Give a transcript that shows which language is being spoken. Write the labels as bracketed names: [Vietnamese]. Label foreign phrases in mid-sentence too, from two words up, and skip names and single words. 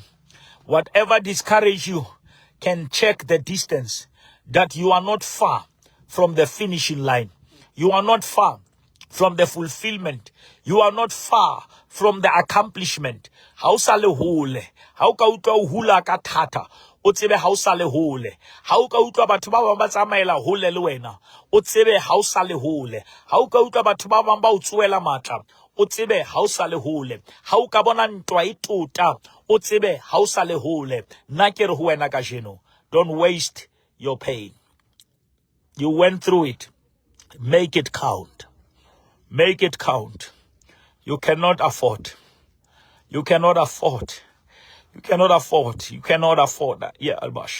[English] Whatever discourages you can check the distance, that you are not far from the finishing line. You are not far from the fulfillment. You are not far from the accomplishment. [Southern Sotho] How sale hole? How ka utwa hula ka thata? O tsebe ha o sa le hole. Ha o ka utlwa batho ba bang ba tsamaela hole le wena, o tsebe ha o sa le hole. Ha o ka utlwa batho ba bang ba o tsuela matla, o tsebe ha o sa le hole. Ha o ka bona ntwa e tota, o tsebe ha o sa le hole. Nna ke re ho wena ka jeno, [English] don't waste your pain. You went through it. Make it count. Make it count. You cannot afford. You cannot afford. You cannot afford. You cannot afford that. Yeah, Albash.